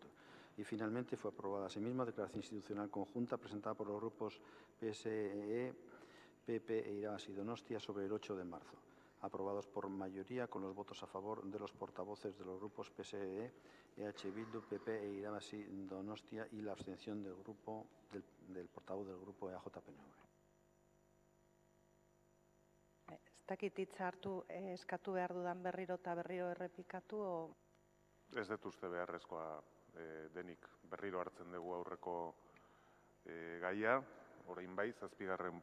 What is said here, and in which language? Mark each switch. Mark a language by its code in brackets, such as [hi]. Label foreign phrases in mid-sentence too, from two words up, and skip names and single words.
[es] Y finalmente fue aprobada asimismo declaración institucional conjunta presentada por los grupos PSE, PP e Irabazi Donostia sobre el 8 de marzo. Aprobados por mayoría con los votos a favor de los portavoces de los grupos PSE, EH Bildu, PP e Irabazi Donostia y la abstención del portavoz del Grupo EAJ-PNV. [eu] Ez dakit hitza hartu eskatu behar dudan berriro eta berriro errepikatu, o... Ez dut uste beharrezkoa denik berriro hartzen dugu aurreko gaia, orain bai, 7.